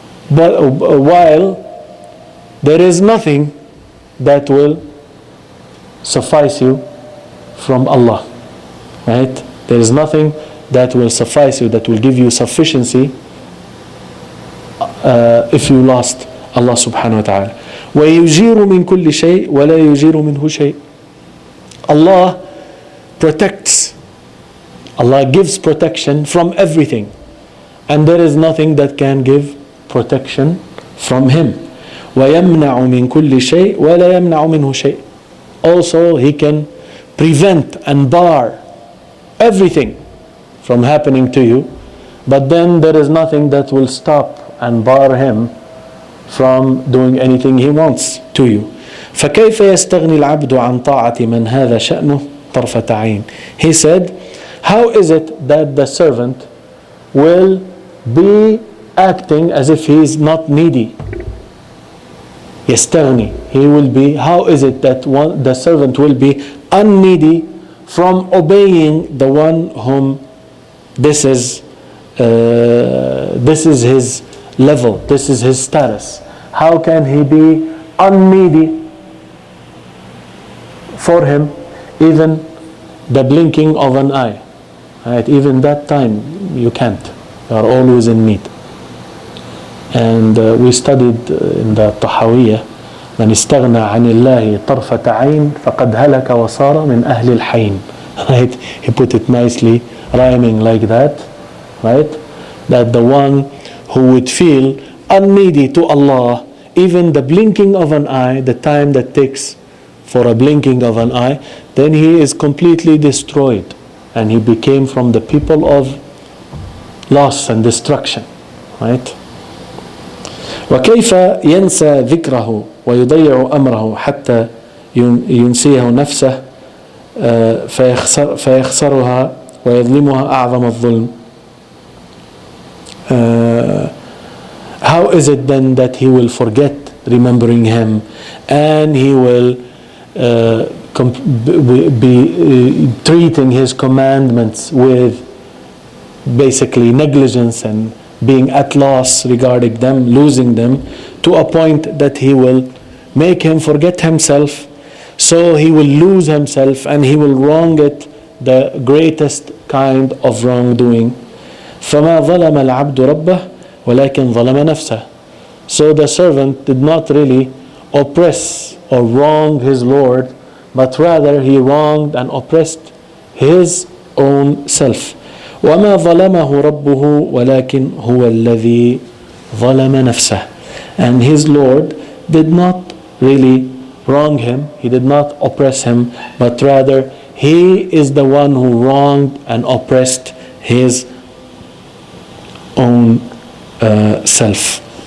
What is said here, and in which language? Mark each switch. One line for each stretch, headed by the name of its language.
English: But while there is nothing that will suffice you from Allah, right? There is nothing that will suffice you, that will give you sufficiency if you lost Allah subhanahu wa ta'ala.
Arabic: وَيُجِيرُ مِنْ كُلِّ شَيْءٍ وَلَا يُجِيرُ مِنْهُ شَيْءٍ.
English: Allah protects Allah gives protection from everything, and there is nothing that can give protection from Him.
Arabic: وَيَمْنَعُ مِنْ كُلِّ شَيْءٍ وَلَا يَمْنَعُ مِنْهُ شَيْءٍ.
English: Also, He can prevent and bar everything from happening to you, but then there is nothing that will stop and bar Him from doing anything He wants to you.
Arabic: فكيف يستغني العبد عن طاعة من هذا شأنه طرفة عين.
English: He said, how is it that the servant will be acting as if he is not needy? يستغني, he will be, how is it that the servant will be unneedy from obeying the one whom this is his level, this is his status? How can he be unneedy for him even the blinking of an eye? Right? Even that time you can't. You are always in need. And we studied in the Tahawiyah,
Arabic: من استغنى عن الله طرفة عين فقد هلك وصار من أهل الحين.
English: Right? He put it nicely, rhyming like that. Right? That the one who would feel unneedy to Allah, even the blinking of an eye, the time that takes for a blinking of an eye, then he is completely destroyed, and he became from the people of loss and destruction. Right?
Arabic: وكيف ينسى ذكره ويضيع أمره حتى ينسيه نفسه فيخسرها ويظلمها أعظم الظلم.
English: How is it then that he will forget remembering Him, and he will be treating His commandments with basically negligence and being at loss regarding them, losing them, to a point that he will make him forget himself, so he will lose himself and he will wrong it, the greatest kind of wrongdoing.
Arabic: فما ظلم العبد ربه ولكن ظلم نفسه.
English: So the servant did not really oppress or wrong his Lord, but rather he wronged and oppressed his own self.
Arabic: وما ظلمه ربه ولكن هو الذي ظلم نفسه.
English: And his Lord did not really wrong him, he did not oppress him, but rather he is the one who wronged and oppressed his own self.